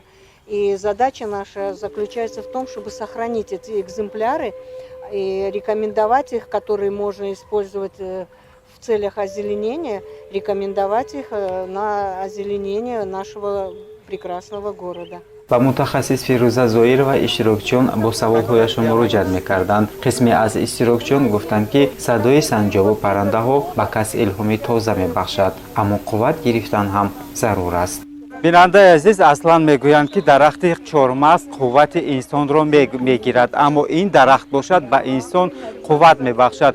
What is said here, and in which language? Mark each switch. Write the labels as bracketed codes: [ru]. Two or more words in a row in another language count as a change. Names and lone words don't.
[ru] И задача наша заключается в том, чтобы сохранить эти экземпляры и рекомендовать их, которые можно использовать в целях озеленения, рекомендовать их на озеленение нашего прекрасного города. [tg] ва мутахассис Фируза Зоирова иштирокчиён бо саволҳояшон муроҷиат мекарданд. қисме аз иштирокчиён гуфтанд, ки садои санҷобу паррандаҳо ба кас илҳоми тоза мебахшад, аммо қувват гирифтан ҳам зарур аст. бинандаи азиз, аслан мегӯянд, ки дарахти чормағз қуввати инсонро мегирад, аммо ин дарахт бошад ба инсон қувват мебахшад.